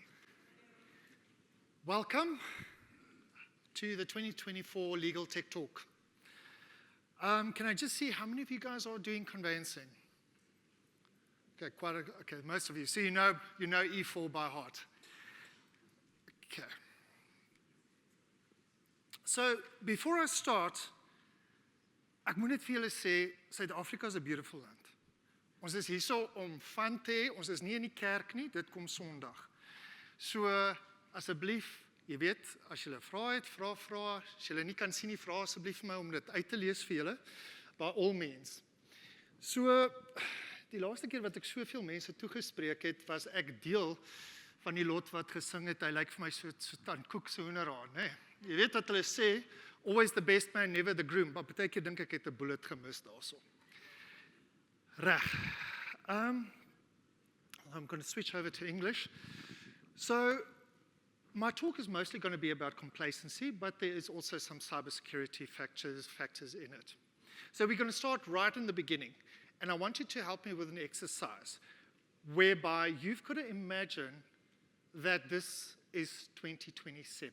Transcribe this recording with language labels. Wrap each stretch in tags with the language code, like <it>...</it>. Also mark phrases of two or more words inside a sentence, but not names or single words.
<en>Welcome to the 2024 Legal Tech Talk. Can I just see how many of you guys are doing conveyancing? Okay, okay, most of you. So you know E4 by heart. Okay. So before I start,</en> <af>ek moet net vir julle sê, Suid-Afrika is 'n beautiful land. Ons is hierso om van te hê, ons is nie in die kerk nie, dit kom Sondag. So asseblief, jy weet, as julle vra het, vra, as julle nie kan sien nie, vra asseblief vir my om dit uit te lees vir julle,</af> <en>by all means.</en> <af>So, die laaste keer wat ek soveel mense toegespreek het, was ek deel van die lot wat gesing het, hy lyk vir my so Tan Koek se hoenderhaan, né? Jy weet wat hulle sê,</af> <en>always the best man, never the groom,</en> <af>maar baie keer dink ek het 'n bullet gemis daarso. Reg.</af> <en>I'm going to switch over to English. So, my talk is mostly going to be about complacency, but there is also some cybersecurity factors in it. So we're going to start right in the beginning, and I want you to help me with an exercise whereby you've got to imagine that this is 2027.</en>